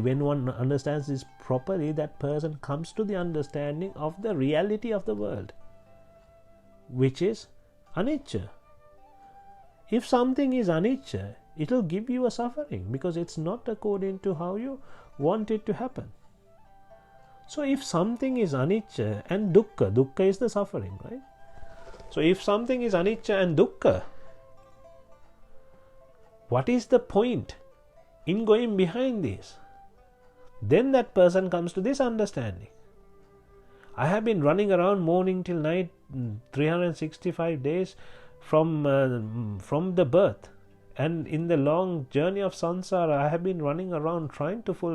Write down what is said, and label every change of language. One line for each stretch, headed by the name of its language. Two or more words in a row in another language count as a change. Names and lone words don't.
English: When one understands this properly, that person comes to the understanding of the reality of the world, which is anicca. If something is anicca, it will give you a suffering, because it's not according to how you want it to happen. So if something is anicca and dukkha, dukkha is the suffering, right? So if something is anicca and dukkha, what is the point in going behind this? Then that person comes to this understanding. I have been running around morning till night 365 days from the birth, and in the long journey of samsara I have been running around trying to fulfill.